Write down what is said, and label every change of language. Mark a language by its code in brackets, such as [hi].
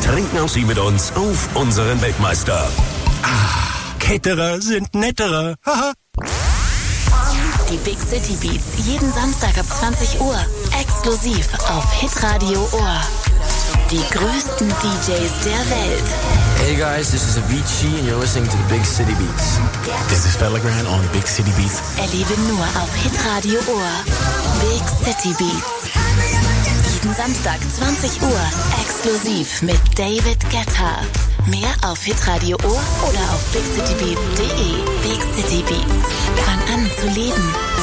[de] Trinken auch Sie mit uns auf unseren Weltmeister. Ah, Ketterer sind netterer. Die Big City Beats jeden Samstag ab 20 Uhr. Exklusiv auf Hitradio Ohr. Die größten DJs der Welt. [en] Hey guys, this is Avicii and you're listening to the Big City Beats. This is Pellegrin on Big City Beats. [de] Erlebe nur auf Hitradio Ohr. Big City Beats. Jeden Samstag 20 Uhr. Exklusiv mit David Guetta. Mehr auf Hitradio Ohr oder auf bigcitybeats.de. Big City Beats. Fang an zu leben.